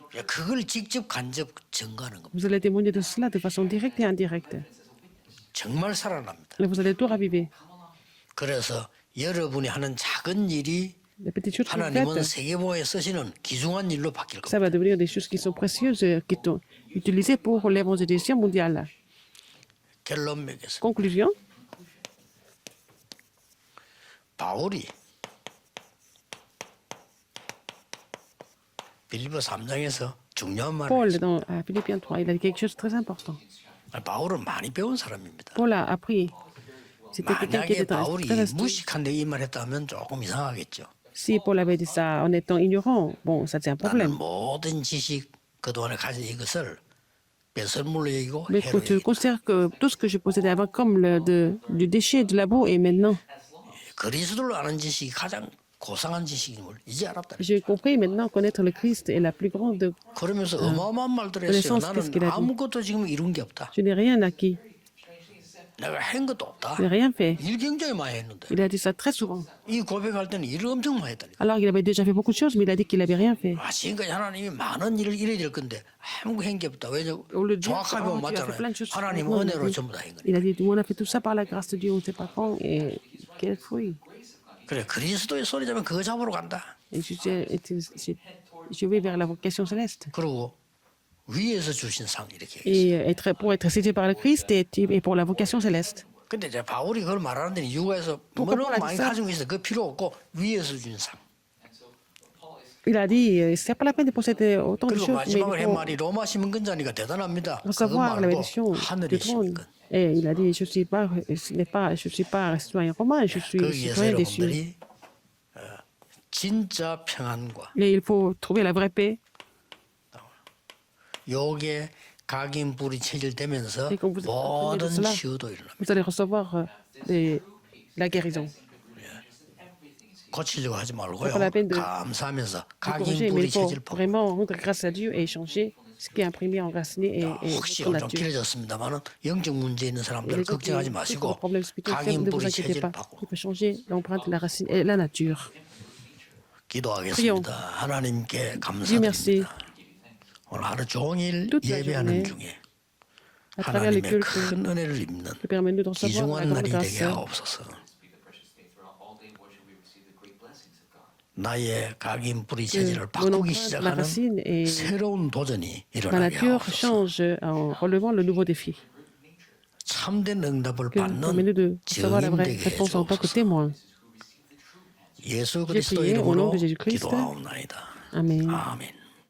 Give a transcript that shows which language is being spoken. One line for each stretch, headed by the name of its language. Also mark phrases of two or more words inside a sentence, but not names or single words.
Korean: 그걸 직접 간접 증거하는 겁니다.
French: Vous allez témoigner de cela de façon directe et indirecte.
Korean: 정말 살아납니다.
French: Et vous allez tout raviver.
Korean: 그래서 여러분이 하는 작은 일이
French: Les petites choses que vous
Korean: 하나님은
French: faites,
Korean: 세계보에 쓰시는 귀중한 일로 바뀔 겁니다.
French: ça va devenir des choses qui sont précieuses, qui sont utilisées pour l'évangélisation mondiale.
Korean: 결론 맺겠습니다.
French: Conclusion,
Korean: 바울이 빌립보 3장에서 중요한 말을
French: Paul,
Korean: 했습니다.
French: à Philippiens 3, il a dit quelque chose de très important.
Korean: 바울은 많이 배운 사람입니다.
French: Paul a appris. C'était quelqu'un qui
Korean: 만약에
French: était très
Korean: 바울이
French: instruit.
Korean: 무식한데 이 말 했다면 조금 이상하겠죠.
French: Si Paul avait dit ça en étant ignorant, bon, ça c'est un
Korean: 나는
French: problème.
Korean: 모든 지식 그동안에 가진 이것을 배설물로 여기고
French: Mais
Korean: 해로
French: quand tu
Korean: 여기고
French: considères que tout ce que je possédais avant comme du déchet, de la boue, et maintenant,
Korean: 그리스도를 아는 지식이 가장 고상한 지식임을 이제 알았다.
French: j'ai compris maintenant connaître le Christ est la plus grande.
Korean: 그러면서 어마어마한 말들을 했어요.
French: connaissance, qu'est-ce qu'il a
Korean: 나는
French: dit?
Korean: 아무것도 지금 이룬 게 없다.
French: Je n'ai rien acquis,
Korean: 내가 한 것도 없다.
French: je n'ai rien fait.
Korean: 일 굉장히 많이 했는데
French: Il a dit ça très souvent.
Korean: 이 고백할 때는 일을 엄청 많이 했다니까.
French: Alors il avait déjà fait beaucoup de choses, mais il a dit qu'il n'avait rien fait.
Korean: 지금까지 하나님이 많은 일을 이래야 될 건데 아무 한게 없다. 왜
French: Au lieu de dire,
Korean: 정확하게 보면
French: oh, tu as fait plein
Korean: 맞잖아요.
French: de choses.
Korean: 하나님
French: Non,
Korean: 은혜로 전부 다 한 거니까.
French: il a dit, on a fait tout ça par la grâce de Dieu, on ne sait pas quand, et quel fruit.
Korean: 그래 그리스도의 소리 잡으면 그거 잡으러 간다.
French: Et je vais vers la vocation céleste.
Korean: 그리고 위에서 주신 상 이렇게.
French: Et pour être cité par le Christ et pour la vocation céleste.
Korean: 근데 이제 바울이 그걸 말하는 데는 이유가 있어.
French: pourquoi
Korean: 너무
French: Paul a dit
Korean: 많이
French: ça?
Korean: 가지고 있어. 그 필요 없고 위에서 준 상.
French: Il a dit, c'est pas la peine de posséder autant de
Korean: 그리고
French: choses, mais il
Korean: 마지막으로 한
French: faut
Korean: 말이 로마 시민권자니까 대단합니다. 그거
French: recevoir la
Korean: 말고
French: bénédiction du
Korean: 하늘의
French: trône.
Korean: 시민권.
French: Et il a dit, je suis pas citoyen romain, je suis
Korean: 거기에서
French: citoyen des cieux.
Korean: 여러분들이 진짜 평안과
French: Et il faut trouver la vraie paix.
Korean: 요게 각인불이 체질되면서
French: Et quand vous apprenez de
Korean: 모든
French: cela,
Korean: 치유도 일어납니다.
French: vous allez recevoir la guérison.
Korean: 고치려고 하지 말고요.
French: pas la peine de-
Korean: 감사하면서
French: Corriger, mais
Korean: 각인불이
French: il faut
Korean: 체질 법.
French: vraiment rendre grâce à Dieu et changer ce qui est imprimé, enraciné et
Korean: 혹시
French: votre
Korean: 좀
French: nature.
Korean: 길어졌습니다만은 영적 문제 있는
French: Et
Korean: 사람들
French: les gens qui
Korean: 걱정하지
French: ont des
Korean: 마시고
French: problèmes spirituels, ne vous
Korean: 각인불이
French: inquiétez
Korean: 체질
French: pas.
Korean: 바고
French: Il faut changer l'empreinte, la racine et la nature.
Korean: 기도하겠습니다. 하나님께
French: Dieu merci.
Korean: 감사드립니다. 오늘 하루 종일
French: Toute la
Korean: 예배하는
French: journée,
Korean: 중에
French: À travers les
Korean: 하나님의
French: cultes,
Korean: 큰 은혜를 입는
French: permets-nous de recevoir la
Korean: 귀중한
French: grande
Korean: 날이 되게
French: grâce.
Korean: 하옵소서. 나의 각인불이 체질을
French: Mon
Korean: 바꾸기
French: empreinte, ma
Korean: 시작하는
French: racine et
Korean: 새로운 도전이
French: ma
Korean: 일어나게
French: nature
Korean: 하옵소서.
French: change en relevant le nouveau défi.
Korean: 참된 응답을
French: Que
Korean: 받는
French: permets-nous de recevoir la vraie
Korean: 증인되게
French: réponse en tant que
Korean: 해주옵소서.
French: témoin.
Korean: 예수
French: J'ai
Korean: 그리스도
French: prié au nom
Korean: 이름으로
French: de Jésus-Christ.
Korean: 기도하옵나이다.
French: Amen.
Korean: 아멘.